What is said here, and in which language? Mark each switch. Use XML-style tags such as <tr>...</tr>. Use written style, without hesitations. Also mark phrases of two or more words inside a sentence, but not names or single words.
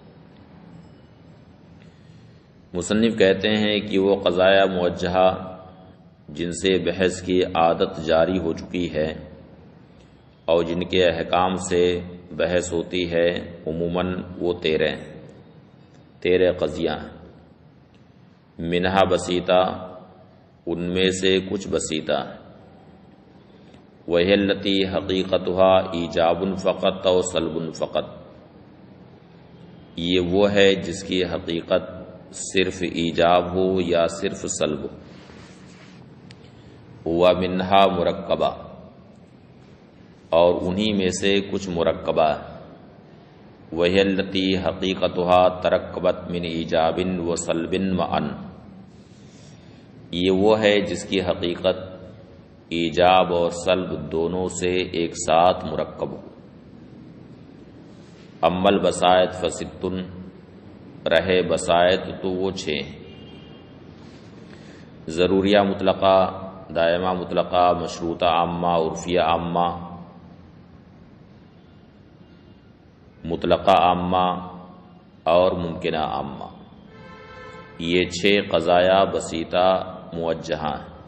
<ur>مصنف کہتے ہیں کہ وہ قضایا موجہہ جن سے بحث کی عادت جاری ہو چکی ہے اور جن کے احکام سے بحث ہوتی ہے، عموماً وہ 13 قضیہ ہیں۔</ur> <ar>منہا بسیطہ</ar> <ur>ان میں سے کچھ بسیطہ ہیں۔</ur> <ar>وہی التی حقیقتها ایجاب فقط و سلب فقط،</ar> <ur>یہ وہ ہے جس کی حقیقت صرف ایجاب ہو یا صرف سلب ہو۔</ur> <ar>ومنہا مرکبہ،</ar> <ur>اور انہی میں سے کچھ مرکبہ ہے۔</ur> <ar>وہی التی حقیقتها ترکبت من ایجاب و سلب معا،</ar> <ur>یہ وہ ہے جس کی حقیقت ایجاب اور سلب دونوں سے ایک ساتھ مرکب ہو۔</ur> <ar>اما البسائط فست،</ar> <ur>رہے بسائط تو وہ 6 ہیں۔ ضروریہ مطلقہ، دائمہ مطلقہ، مشروطہ عامہ، عرفیہ عامہ، مطلقہ عامہ اور ممکنہ عامہ، یہ 6 قضایا بسیطہ موجہہ ہیں۔</ur>